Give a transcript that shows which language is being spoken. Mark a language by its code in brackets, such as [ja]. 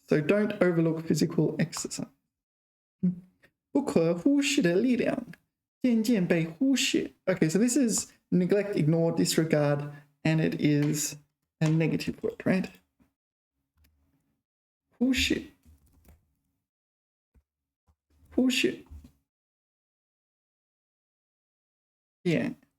[en] So don't overlook physical exercise. [zh] 不可忽视的力量渐渐被忽视. [en] Okay, so this is neglect, ignore, disregard, and it is a negative word, right? [zh] 忽视. 忽视. [en] Yeah.